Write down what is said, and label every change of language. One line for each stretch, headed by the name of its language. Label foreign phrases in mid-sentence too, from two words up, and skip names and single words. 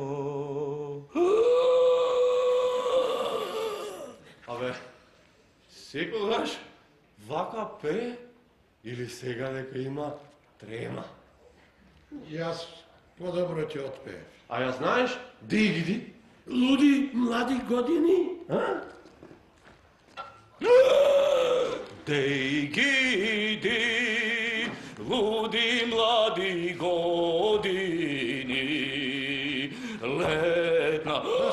Macedonian: Абе, секогаш вака пее или сега дека има трема? Јас подобро ќе отпеев. А ја знаеш, дигди, Ludi mladi godini, a? Dej gidi, ludi mladi godini, letna...